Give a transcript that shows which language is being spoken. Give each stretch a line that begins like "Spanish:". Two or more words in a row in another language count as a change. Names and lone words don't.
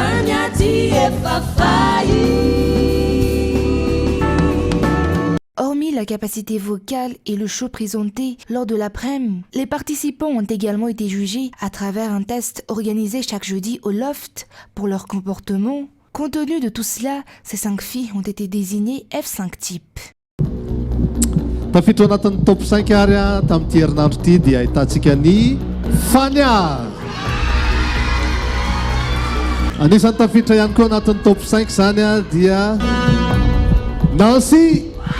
French: Hormis la la capacité vocale et le show présenté lors de l'après-midi, les participants ont également été jugés à travers un test organisé chaque jeudi au Loft pour leur comportement. Compte tenu de tout cela, ces 5 filles ont été désignées F5 type.
Malagasy: Tafiditra anatin'ny top 5 ary tamin'ity herinandro ity dia ahitantsika ny Fania. Anisan'ny tafiditra ihany koa anatin'ny top 5 zany dia Nancy.